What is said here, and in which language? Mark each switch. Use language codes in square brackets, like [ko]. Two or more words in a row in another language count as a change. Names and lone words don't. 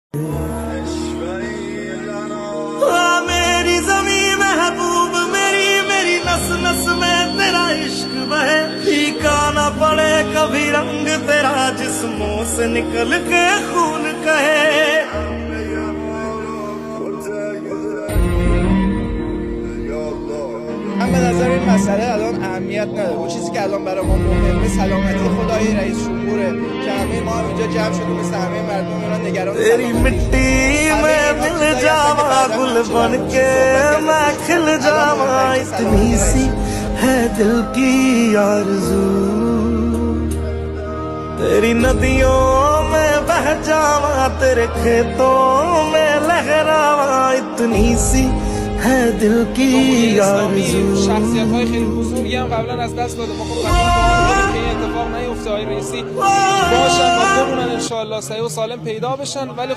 [hi] मेरी ज़मीं महबूब मेरी मेरी नस नस में तेरा इश्क बहे फीका ना पड़े कभी रंग तेरा जिस्मों से निकल के खून कहे [fa] من به نظر این مسئله الان اهمیت نداره. اون چیزی که الان برای ما مهمه سلامتی خدای رئیس جمهوره که همه ما هم اینجا جمع شدیم مثل همه مردم ایران نگران [hi] तेरी मिट्टी में मिल जावा गुल बन के मैं खिल जावा इतनी सी है दिल की आरज़ू तेरी नदियों में बह जावा तेरे खेतों में लहरावा इतनी सी है दिल की आरज़ू [fa] شخصیت‌های خیلی بزرگی هم قبلا از دست داده. ما خب امیدواریم که این اتفاق نیفته. آقای رئیسی باشن و بمونن [ar] ان شاء الله [fa] صحیح و سالم پیدا بشن. ولی